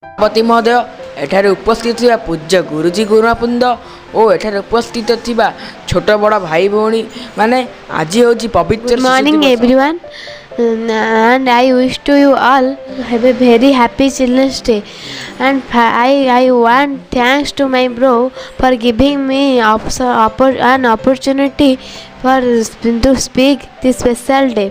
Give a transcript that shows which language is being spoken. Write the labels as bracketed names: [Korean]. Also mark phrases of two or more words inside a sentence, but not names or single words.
[Odia] ପତି ମହୋଦୟ ଏଠାରେ ଉପସ୍ଥିତ ଥିବା ପୂଜ୍ୟ ଗୁରୁଜୀ ଗୁରୁମାପୁଂଦ ଓ ଏଠାରେ ଉପସ୍ଥିତ ଥିବା ଛୋଟ ବଡ଼ ଭାଇ ଭଉଣୀ ମାନେ ଆଜି ହେଉଛି ପବିତ୍ର [English] Good morning everyone, and I wish to you all have a very happy Children's Day, and I want thanks to my bro for giving me an opportunity to speak this special day.